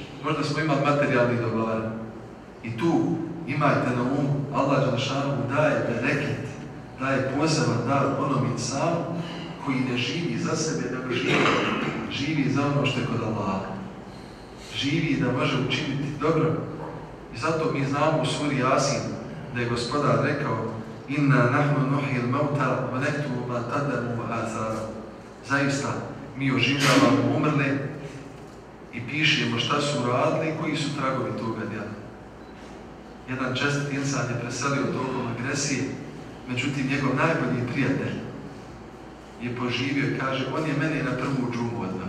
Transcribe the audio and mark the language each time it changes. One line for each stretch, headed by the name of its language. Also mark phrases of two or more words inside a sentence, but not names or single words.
Bosnian: Možda smo imali materijalnih dobara. I tu imajte na umu, Allah Đelešanu daje bereket, daje poseban dar onom insanu koji ne živi za sebe, nego živi za ono što je kod Allaha. živi i da može učiniti dobro. I zato mi znamo u suri Jasin da je Gospodar rekao
Arabic: إنا نحن نحيي الموتى ونكتب ما قدموا وآثار.
Bosnian: Zaista mi oživljavamo umrle i pišemo šta su radili i koji su tragovi toga djela. Jedan čestit insan je preselio tokom agresije, međutim njegov najbolji prijatelj je poživio i kaže, on je mene na prvu džumu odveo.